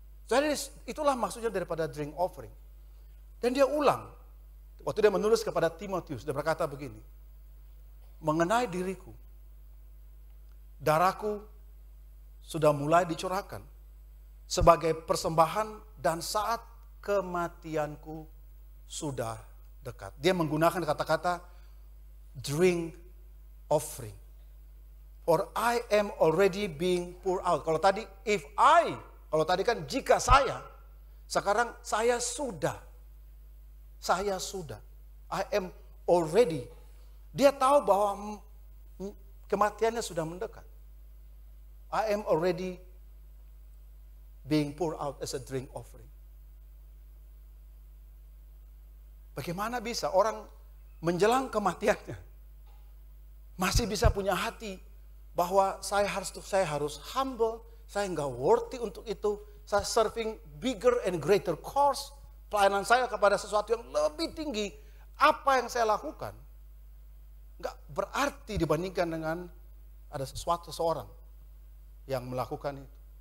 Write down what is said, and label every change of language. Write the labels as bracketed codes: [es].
[id] Jadi itulah maksudnya daripada drink offering. Dan dia ulang, waktu dia menulis kepada Timotius, dia berkata begini, mengenai diriku, darahku sudah mulai dicurahkan sebagai persembahan dan saat kematianku sudah dekat. Dia menggunakan kata-kata drink offering. [en] For I am already being poured out. [id] Kalau tadi kalau tadi kan jika saya, sekarang saya sudah. Saya sudah. [en] I am already. [id] Dia tahu bahwa kematiannya sudah mendekat. [en] I am already being poured out as a drink offering. [id] Bagaimana bisa orang menjelang kematiannya masih bisa punya hati bahwa saya harus humble, saya nggak worthy untuk itu, saya [en] serving bigger and greater cause, [id] pelayanan saya kepada sesuatu yang lebih tinggi, apa yang saya lakukan nggak berarti dibandingkan dengan ada seseorang yang melakukan itu.